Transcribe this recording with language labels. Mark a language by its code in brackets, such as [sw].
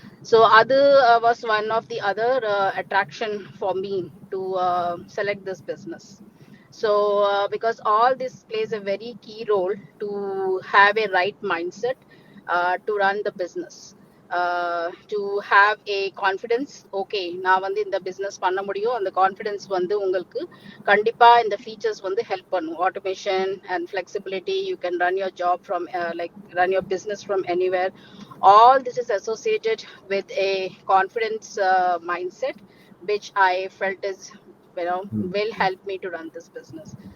[en] So other was one of the other attraction for me to select this business. So because all this plays a very key role to have a right mindset to run the business, to have a confidence. [ta] Okay, நான் இந்த business பண்ண முடியும், அந்த confidence உங்களுக்கு கண்டிப்பா இந்த features help பண்ணும். [en] Automation and flexibility, you can run your job from run your business from anywhere. All this is associated with a confidence mindset, which I felt is will help me to run this business.